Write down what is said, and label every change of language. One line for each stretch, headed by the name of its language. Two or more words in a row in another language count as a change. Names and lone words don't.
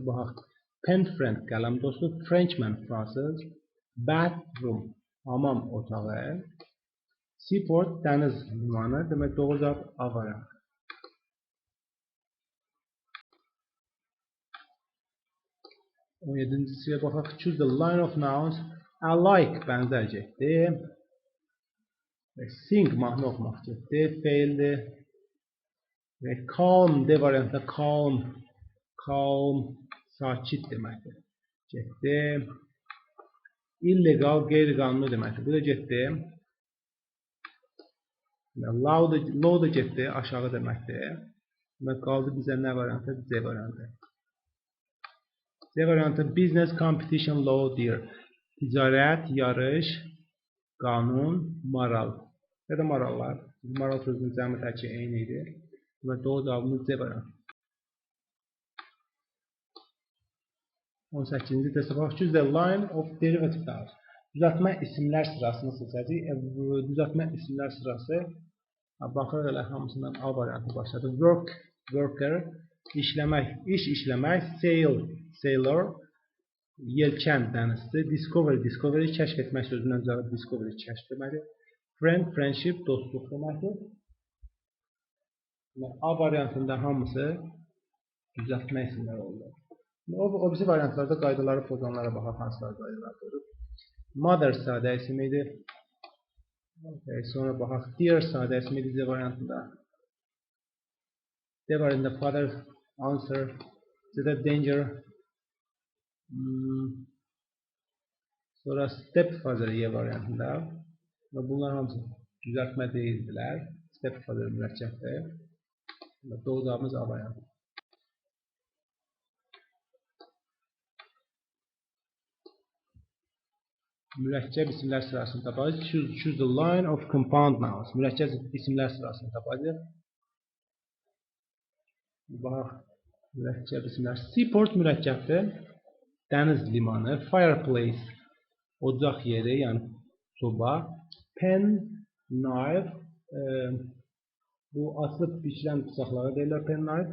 Azerbaijani: Baxaq.
English: Pen friend,
Azerbaijani: qələm dostu. Frenchman, fransız. Bathroom, hamam otağı. Seaport, dəniz limanı. Demək doğru cavab A variantı. 17-ciyə baxaq.
English: Choose the line of nouns.
Azerbaijani: Alike, bənzərcəkdir. Sing, mahnı oxumaq getdi. Faildir. Calm, D variantda calm. Calm, sakit deməkdir. Getdi. Illegal, qeyri-qanuni deməkdir. Bu da getdi. Low da getdi, aşağı deməkdir. Demək qaldı bizə nə variantı? C variantı. C variantı
English: business competition law
Azerbaijani: deyir. Ticarət, yarış, qanun, moral. Ya da morallar. Moral sözünün cəmi təki eyni idi. Və doğru cavabımız C variantı. 18-ci testə baxaq.
English: Choose the line of derivative nouns.
Azerbaijani: Düzəltmə isimlər sırasını seçəcəyik. Düzəltmə isimlər sırası baxırıq elə hamısından A variantı başladı.
English: Work, worker,
Azerbaijani: işləmək, iş işləmək,
English: sail, sailor,
Azerbaijani: yelkən, dənizçi,
English: discovery, discovery,
Azerbaijani: kəşf etmək sözündən cavab discovery, kəşf deməkdir.
English: Friend, friendship,
Azerbaijani: dostluq deməkdir. A variantında hamısı düzəltmə isimləri oldu. O birisi variantlarda qaydaları pozanlara baxaq, hansılar qaydalar pozub. Mother sadə isim idi. Sonra baxaq, dear sadə isim idi C variantında. D variantında
English: father, answer,
Azerbaijani: C-də danger. Sonra stepfather Y variantında. Və bunlar hamısı düzəltmə deyildilər. Stepfather mürəkkəbdir. Doğru cavabımız A variantı. Mürəkkəb isimlər sırasını tapacağıq.
English: Choose the line of compound nouns.
Azerbaijani: Mürəkkəb isimlər sırasını tapacağıq. Baxaq. Mürəkkəb isimlər. Seaport mürəkkəbdir. Dəniz limanı. Fireplace, ocaq yeri, yəni soba.
English: Pen, knife,
Azerbaijani: bu açılıb biçilən bıçaqlara deyirlər
English: pen knife.